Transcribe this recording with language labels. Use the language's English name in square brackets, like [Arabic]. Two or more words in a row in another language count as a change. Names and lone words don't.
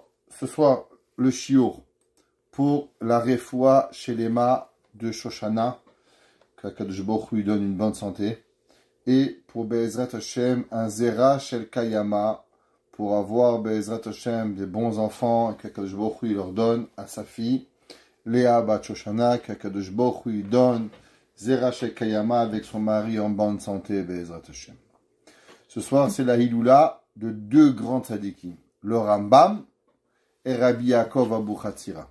[French] ce soir le shiur pour la refoua chez Lema de Shoshana, qu' [Hebrew] הקדוש ברוך הוא [French] lui donne une bonne santé, et pour [Hebrew] בעזרת השם [French] un [Hebrew] זרע של קיימא, [French] pour avoir [Hebrew] בעזרת השם [French] des bons enfants, et qu' [Hebrew] הקדוש ברוך הוא [French] leur donne à sa fille Léa bat Shoshana, qu' [Hebrew] הקדוש ברוך הוא [French] lui donne [Hebrew] זרע של קיימא [French] avec son mari en bonne santé, [Hebrew] בעזרת השם. [French] Ce soir c'est la hiloula de deux grands tzadikim, le Rambam et Rabbi Yaakov Abuchatzira.